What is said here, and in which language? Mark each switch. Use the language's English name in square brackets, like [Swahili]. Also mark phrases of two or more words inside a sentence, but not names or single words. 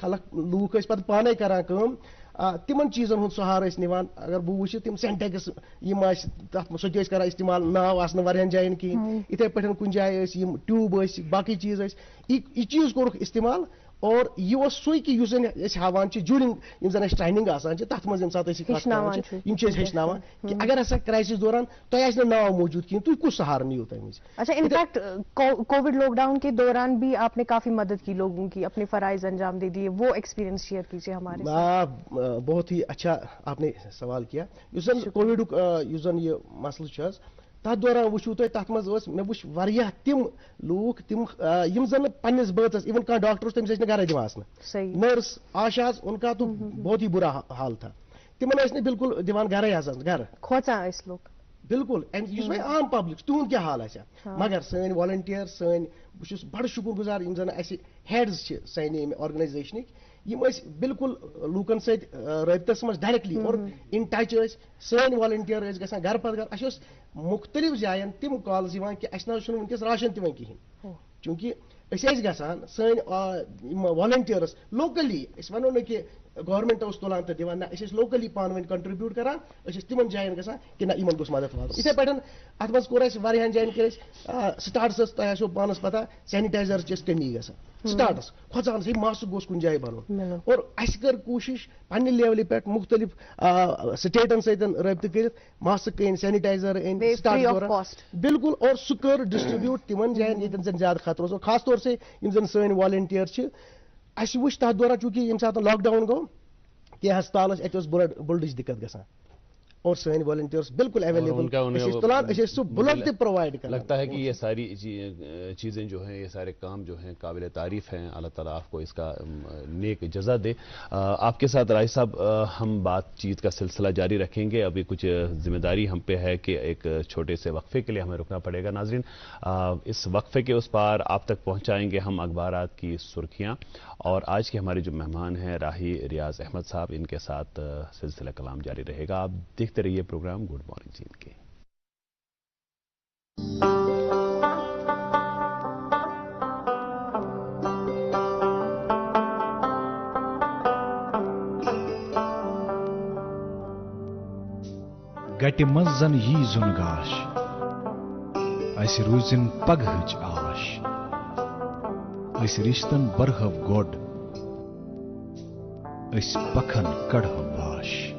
[Kashmiri] خلق لوٗکھ ٲسۍ پتہٕ پانے کران کٲم تِمن چیٖزن ہُنٛد سہارٕ ٲسۍ نِوان اگر بہٕ وٕچھِ تِم سینٹیکٕس یِم ٲسۍ تتھ منٛز سُہ تہِ ٲسۍ کران استعمال ناو آسہٕ نہٕ واریاہن جاین کِہینۍ یِتھے پٲٹھۍ کُنہِ جایہِ ٲسۍ یِم ٹیوٗب ٲسۍ باقٕے چیٖز ٲسۍ یہِ چیٖز کوٚرُکھ استعمال اور یہ سوئی کہ ہاوان جوٗرِنگ یِم زن ٹریننگ آسان تَتھ منٛز ییٚمہِ ساتہٕ أسۍ یِم چھِ أسۍ ہیٚچھناوان کہ اگر ہسا کرائسس دوران تۄہہِ آسہِ نہٕ ناو موجود کِہیٖنۍ تُہۍ کُس سہارٕ نِیِو تَمہِ وِزِ. [Urdu] اچھا انفیکٹ کووڈ لاک ڈاؤن کے دوران بھی آپ نے کافی مدد کی لوگوں کی, اپنے فرائض انجام دے دیے, وہ [English] experience share [Urdu] کیجیے ہمارے ساتھ. بہت ہی اچھا آپ نے سوال کیا. [Kashmiri] یُس زن کووڈُک یُس زن یہ مسلہٕ چھُ حظ تَتھ دوران وٕچھِو تُہۍ تَتھ منٛز ٲسۍ مےٚ وٕچھ واریاہ تِم لوٗکھ تِم یِم زن پننِس بٲژس اِون کانٛہہ ڈاکٹر اوس تٔمِس ٲسۍ نہٕ گرے دِوان آسنہٕ, [Urdu] نرس آشاز انکا تو بہت ہی برا حال تھا, [Kashmiri] تِمن ٲسۍ نہٕ بالکل دِوان گرے آسان گرٕ کھوژان ٲسۍ لوگ بالکل. یُس وۄنۍ عام پبلک تُہُنٛد کیٛاہ حال آسہِ ہا, مگر سٲنۍ والنٹیر سٲنۍ بہٕ چھُس بڑٕ شُکر گُزار یِم زن اَسہِ ہیڈز چھِ سانہِ ییٚمہِ آرگنایزیشنٕکۍ یِم ٲسۍ بالکل لوٗکن سۭتۍ رٲبطس منٛز ڈایریکٹلی اور [English] in touch [Kashmiri] ٲسۍ. سٲنۍ والنٹیر ٲسۍ گژھان گرٕ پتہٕ گرٕ. اَسہِ اوس مُختٔلِف جاین تِم کالز یِوان کہِ اَسہِ نہ حظ چھُنہٕ وٕنکیٚس راشن تہِ وۄنۍ کِہینۍ, چوٗنکہِ أسۍ ٲسۍ گژھان سٲنۍ یِم والنٹیٲرٕس لوکلی, أسۍ وَنو نہٕ کہِ گورمنٹ اوس تُلان تہٕ دِوان, نہ أسۍ ٲسۍ لوکلی پانہٕ ؤنۍ کنٹربیوٗٹ کران, أسۍ ٲسۍ تِمن جاین گژھان کہِ نہ یِمن گوٚژھ مدد واتُن. یِتھے پٲٹھۍ اتھ منٛز کوٚر اَسہِ واریاہن جاین کٔر اَسہِ سٹاٹسس تۄہہِ آسیو پانس پتہ سینیٹایزر چھِ اَسہِ کٔمی گژھان سٹاٹس کھۄژان ہے ماسک گوٚژھ کُنہِ جایہِ بنُن, اور اَسہِ کٔر کوٗشش پننہِ لیولہِ پٮ۪ٹھ مختلف سٹیٹن سۭتۍ رٲبطہٕ کٔرِتھ ماسک أنۍ سینیٹایزر أنۍ سٹاٹ دوران بالکل, اور سُہ کٔر ڈسٹربیوٗٹ تِمن جاین ییٚتٮ۪ن زن زیادٕ خطرٕ اوس, اور [Urdu] خاص طور سے [Kashmiri] یِم زن سٲنۍ والنٹیر چھِ. اَسہِ وٕچھ تتھ دوران چوٗنکہِ ییٚمہِ ساتہٕ لاک ڈاوُن گوٚو کینٛہہ ہسپتال ٲسۍ اَتہِ اوس بُلڈٕچ دِقت گژھان, اور سٲنۍ والنٹیئرس بالکل اویلیبل تُلان أسۍ ٲسۍ سُہ بُلڈ تہِ پرووائڈ کران. [Urdu] لگتا ہے کہ یہ ساری چیزیں جو ہیں, یہ سارے کام جو ہیں قابل تعریف ہیں. اللہ تعالیٰ آپ کو اس کا نیک جزا دے. آپ کے ساتھ راہی صاحب ہم بات چیت کا سلسلہ جاری رکھیں گے. ابھی کچھ ذمہ داری ہم پہ ہے کہ ایک چھوٹے سے وقفے کے لیے ہمیں رکنا پڑے گا. ناظرین, اس وقفے کے اس پار آپ تک پہنچائیں گے ہم اخبارات کی سرخیاں, اور آج کے ہمارے جو مہمان ہیں راہی ریاض احمد صاحب, ان کے ساتھ سلسلہ کلام جاری رہے گا. آپ دیکھتے رہیے پروگرام گڈ مارننگ جیت کے. [Kashmiri] گٹہِ منٛز زن یی زُن گاش اَسہِ روٗزِن پگہٕچ آش, أسۍ رِشتن برہو گۄڈ أسۍ پکھن کڑہو باش.